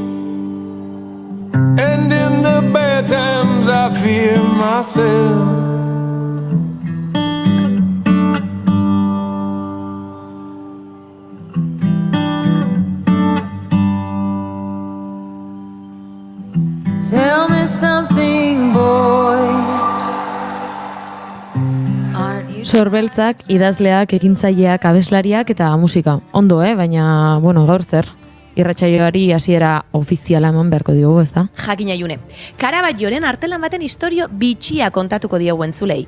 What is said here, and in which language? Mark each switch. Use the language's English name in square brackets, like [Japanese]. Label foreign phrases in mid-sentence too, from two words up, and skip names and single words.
[English] And in the bad times I fear myself. Tell me something, boy. [Basque] Sorbeltzak, idazleak, ekintzaileak, abeslariak eta musika. Ondo, baina, gaur zer? Irratsaioari hasiera ofiziala eman beharko diogu, ezta? Jakina June. Karaballoren artelan baten istorio bitxia kontatuko diogu entzulei.